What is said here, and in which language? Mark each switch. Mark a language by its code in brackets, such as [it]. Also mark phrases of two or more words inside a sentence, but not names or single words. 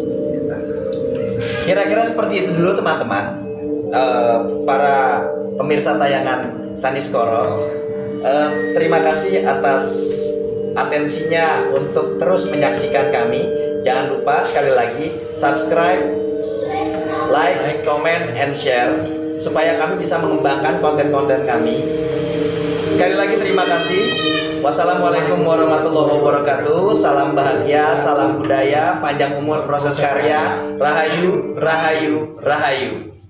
[id] Kira-kira seperti itu dulu teman-teman. Para pemirsa tayangan Saniskoro, terima kasih atas atensinya untuk terus menyaksikan kami. Jangan lupa sekali lagi subscribe, [en] like, comment, and share [id] supaya kami bisa mengembangkan konten-konten kami. Sekali lagi terima kasih. [ar] والسلام عليكم ورحمة الله وبركاته. [id] Salam bahagia, salam budaya, panjang umur proses karya. Rahayu, rahayu, rahayu.